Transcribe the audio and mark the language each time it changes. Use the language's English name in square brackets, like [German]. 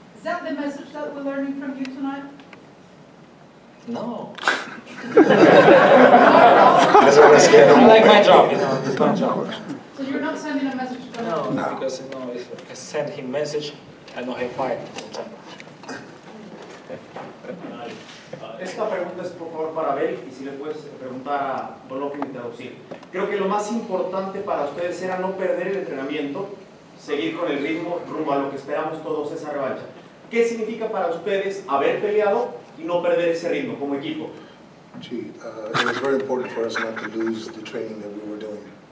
[English] Is that the message that we're learning from you tonight? No. I like my job, you know, it's my job. So you're not sending a message to Canelo? No, because, you know, if I send him message, I know he'll fight. [Spanish] Esta pregunta es por favor para Abel y si le puedes preguntar a Golovkin y traducir. Creo que lo más importante para ustedes era no perder el entrenamiento, seguir con el ritmo rumbo a lo que esperamos todos, esa revancha. ¿Qué significa para ustedes haber peleado y no perder ese ritmo como equipo? [English] Gee, it was very important for us not to lose the training that we were doing.